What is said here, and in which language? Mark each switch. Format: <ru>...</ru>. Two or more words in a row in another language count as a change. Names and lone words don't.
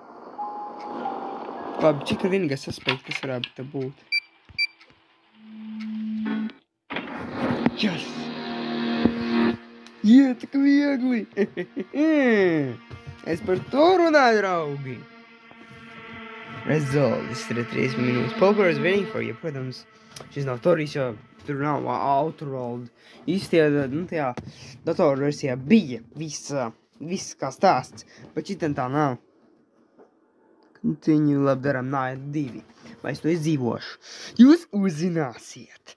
<lv>Labi, Čika ir vienīgais aspekts, kas varētu tā būt.</lv> <en>Yes!</en> <lv>Jā, tā kā viegli! Es par to runāju, draugi! Result, tas ir 3 minūtes.</lv> <en>Poker is waiting for you,</en> <lv>protams. Šis nav Torijs, jo tur nav Outerworld. Īstajā, tajā datoru versijā bija viss kā stāsts, bet šitam tā nav. Continue, labi, daram Night 2. Vai es to izdzīvošu? Jūs uzzināsiet.</lv>